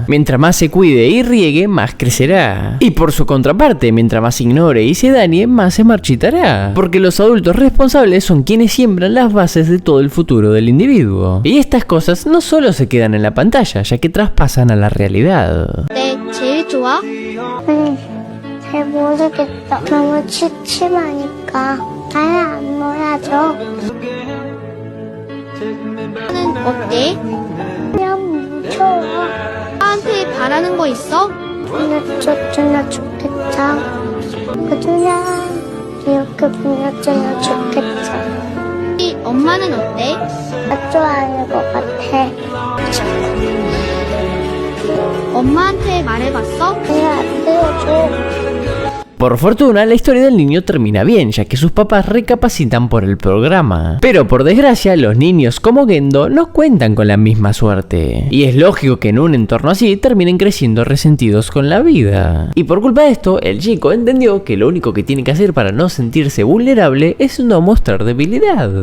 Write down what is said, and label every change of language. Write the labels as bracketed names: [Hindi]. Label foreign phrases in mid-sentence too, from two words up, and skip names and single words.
[Spanish] Mientras más se cuide y riegue, más crecerá. Y por su contraparte, mientras más ignore y se dañe, más se marchitará. Porque los adultos responsables son quienes siembran las bases de todo el futuro del individuo. Y estas cosas no solo se quedan en la pantalla, ya que traspasan a la realidad. [Korean] 제일 좋아? 잘 모르겠어. 너무 취침하니까 아예 안 놀아줘. 는 어때? 그냥 무서워. 나한테 바라는 거 있어? 보내줬으면 좋겠다. 그냥 이렇게 보내줬으면 좋겠어. 엄마는 어때? 나 좋아하는 것 같아. 엄마한테 말해봤어? 그냥 안 들어줘. [Spanish] Por fortuna, la historia del niño termina bien, ya que sus papás recapacitan por el programa. Pero por desgracia, los niños como Gendo no cuentan con la misma suerte. Y es lógico que en un entorno así terminen creciendo resentidos con la vida. Y por culpa de esto, el chico entendió que lo único que tiene que hacer para no sentirse vulnerable es no mostrar debilidad.